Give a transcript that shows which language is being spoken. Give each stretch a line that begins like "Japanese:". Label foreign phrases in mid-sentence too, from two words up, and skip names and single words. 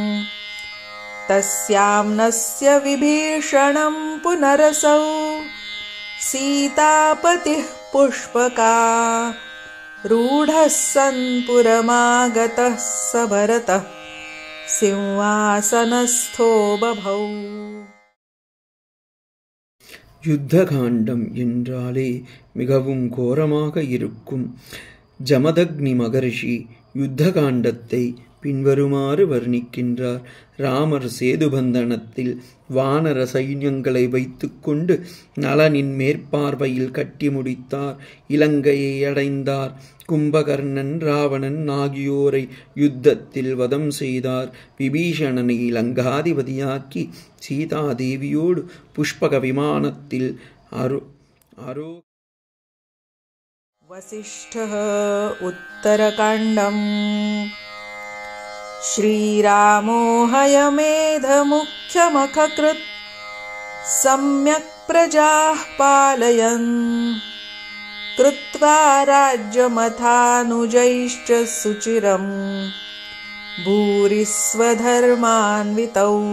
Sanskrit: तस्यां नस्य विभीषणं पुनरसौ सीतापतिः पुष्पका रूढः सन् पुरमागतः स भरतः सिंहासनस्थो बभौ.
Tamil: யுத்த காண்டம் என்றாலே மிகவும் கோரமாக இருக்கும். ஜமதக்னி மகரிஷி யுத்த காண்டத்தை பின்வருமாறு வர்ணிக்கின்றார். ராமர் சேதுபந்தனத்தில் வானர சைன்யங்களை வைத்துக்கொண்டு நலனின் மேற்பார்வையில் கட்டி முடித்தார். இலங்கையை அடைந்தார். கும்பகர்ணன் ராவணன் ஆகியோரை யுத்தத்தில் வதம் செய்தார். விபீஷணனை லங்காதிபதியாக்கி சீதாதேவியோடு புஷ்பக விமானத்தில்
Sanskrit: वसिष्ठः उत्तरकाण्डम् श्रीरामो हयमेधमुख्यमखकृत् सम्यक् प्रजाः पालयन् कृत्वा राज्यमथानुजैश्च सुचिरम् भूरि स्वधर्मान्वितौ